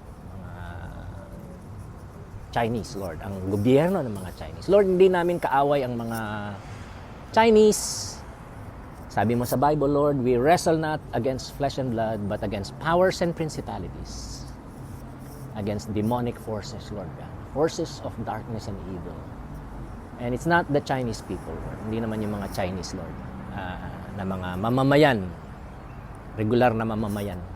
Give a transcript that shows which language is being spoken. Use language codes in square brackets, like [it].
[tl] Mga Chinese, Lord. Ang gobyerno ng mga Chinese. Lord, hindi namin kaaway ang mga Chinese. Sabi mo sa Bible, [en] Lord, we wrestle not against flesh and blood, but against powers and principalities. Against demonic forces, Lord God. Forces of darkness and evil. And it's not the Chinese people, Lord. [tl] Hindi naman yung mga Chinese, Lord, na mga mamamayan. Regular na mamamayan.